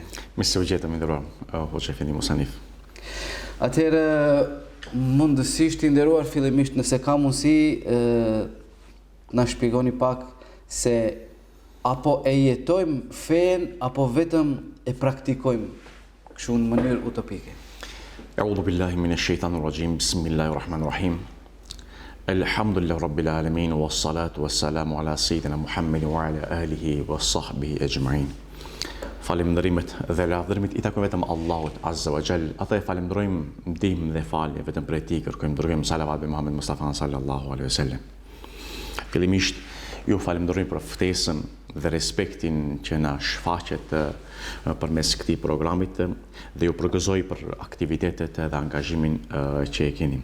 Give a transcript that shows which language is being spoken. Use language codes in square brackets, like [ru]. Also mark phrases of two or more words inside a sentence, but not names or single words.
[sq] Mirë se u gjetëm, i nderuar hoxha Efendi Musanif. Atëherë, mundësisht i nderuar, fillimisht nëse ka mundësi, na shpjegoni pak se apo e jetojmë fen apo vetëm e praktikojmë kështu në mënyrë utopike. [ar] أعوذ بالله من الشيطان الرجيم. بسم الله الرحمن الرحيم. الحمد لله رب العالمين والصلاة والسلام على سيدنا محمد وعلى آله وصحبه أجمعين. [sq] Falemndërimet dhe lavdërimit i takojnë vetëm Allahut [ar] عز وجل. [sq] Ata e falemndërojmë ndihmë dhe falje vetëm prej tij, kërkojmë dërgojmë salavat me Muhammed Mustafa [ar] صلى الله عليه وسلم. [sq] Fillimisht ju falemndëroj për ftesën dhe respektin që na shfaqet përmes këtij programit dhe ju përgëzoj për aktivitetet dhe angazhimin që e keni.